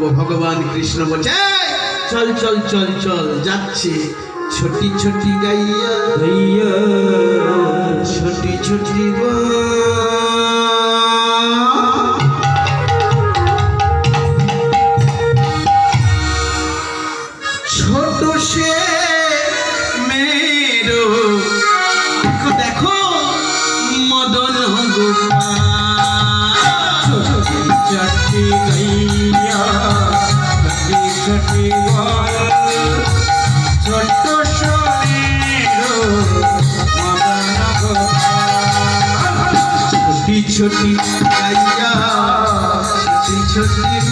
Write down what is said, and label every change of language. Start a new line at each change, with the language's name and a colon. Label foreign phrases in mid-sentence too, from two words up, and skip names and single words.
Bangla: ভগবান কৃষ্ণ বলছে চল চল চল চল, যাচ্ছে
Hindi: छोटी छोटी गैया गैया छोटी छोटी छोट से मेरो
Bangla: দেখো দেখো মদন গোপাল
Hindi: छठी गैया छठी छठी छोट शरीर मदन गोपाल छोटी छोटी गैया छोटी छोटी